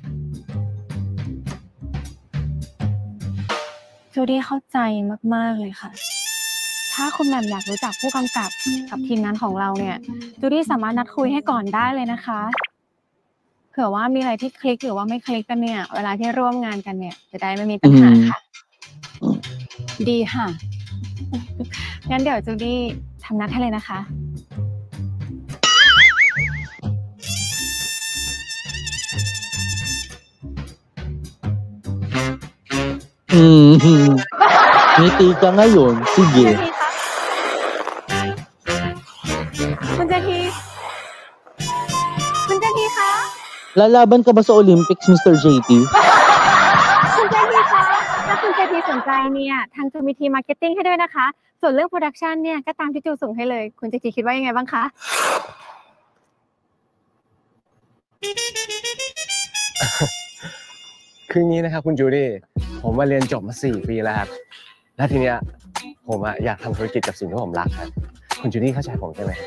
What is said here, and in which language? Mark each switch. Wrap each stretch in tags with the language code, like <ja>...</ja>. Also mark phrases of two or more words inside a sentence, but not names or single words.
<th>จูดี้เข้าใจมากๆเลยค่ะถ้าคุณแหม่มอยากรู้จักผู้กำกับกับทีมงานของเราเนี่ยจูดี้สามารถนัดคุยให้ก่อนได้เลยนะคะเผื่อว่ามีอะไรที่คลิกหรือว่าไม่คลิกกันเนี่ยเวลาที่ร่วมงานกันเนี่ยจะได้ไม่มีปัญหาค่ะดีค่ะงั้นเดี๋ยวจูดี้ทำนัดให้เลยนะคะ</th> <tl>Ngiti ka ngayon. Sige.</tl> <th>คุณเจทีคะ</th> <tl>Lalaban ka ba sa Olympics, Mr. JT?</tl> <th>คุณเจทีคะถ้าคุณเจทีสนใจเนี่ยทางจูมีทีมมาร์เก็ตติ้งให้ด้วยนะคะส่วนเรื่องโปรดักชันเนี่ยก็ตามที่จูส่งให้เลยคุณเจทีคิดว่ายังไงบ้างคะ คืองี้นะครับคุณจูดี้ผมมาเรียนจบมา4 ปีแล้วครับและทีเนี้ยผมอยากทำธุรกิจกับสิ่งที่ผมรักครับคุณจูดี้เข้าใจผมใช่ไหม</th>